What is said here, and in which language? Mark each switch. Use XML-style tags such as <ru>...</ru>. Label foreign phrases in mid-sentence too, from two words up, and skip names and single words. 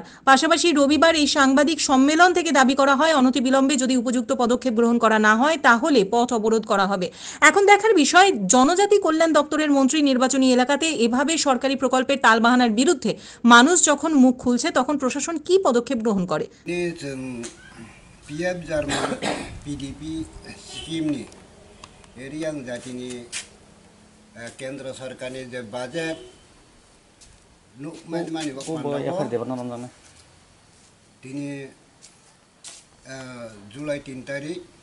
<bn>পাশাপাশি রবিবার এই সাংবাদিক সম্মেলন থেকে দাবি করা হয়, অনতিবিলম্বে যদি উপযুক্ত পদক্ষেপ গ্রহণ করা না হয় তাহলে পথ অবরোধ করা হবে। এখন দেখার বিষয়, জনজাতি কল্যাণ দপ্তরের মন্ত্রী নির্বাচনী এলাকাতে এভাবে সরকারি প্রকল্পের টালবাহানার বিরুদ্ধে মানুষ যখন মুখ খুলছে তখন প্রশাসন কি পদক্ষেপ গ্রহণ করে।</bn> <trp>पिएम जार्मान पिडिपि स्किमनि रियां जातिनि केन्द्र सरकारनि जे बाजेट दिनै जुलाई 3 तारिख</trp>